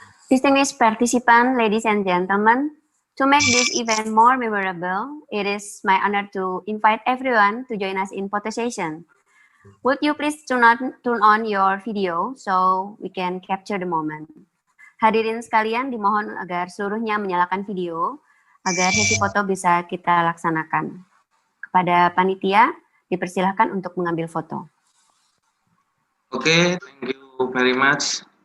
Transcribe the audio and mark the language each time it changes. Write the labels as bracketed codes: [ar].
[en] Distinguished participants, ladies and gentlemen, to make this event more memorable, it is my honor to invite everyone to join us in photo session. Would you please turn on your video so we can capture the moment? [id] Hadirin sekalian, dimohon agar seluruhnya menyalakan video agar sesi foto bisa kita laksanakan. Kepada panitia, dipersilahkan untuk mengambil foto. [en] Okay, thank you very much.